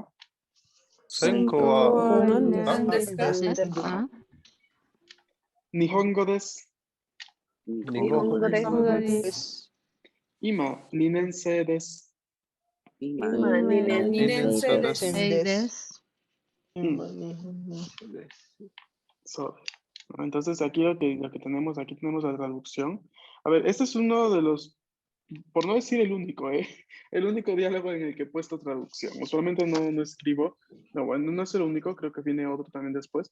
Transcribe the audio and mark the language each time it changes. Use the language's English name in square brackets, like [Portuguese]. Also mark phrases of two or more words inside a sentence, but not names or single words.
[Japanese] 専攻は何ですか？日本語です。日本語です。今、2年生です。今、2年生です。 [Spanish] So, entonces aquí lo que tenemos, aquí tenemos la traducción. A ver, este es uno de los, por no decir el único, el único diálogo en el que he puesto traducción. Usualmente no escribo, no, bueno, no es el único, creo que viene otro también después.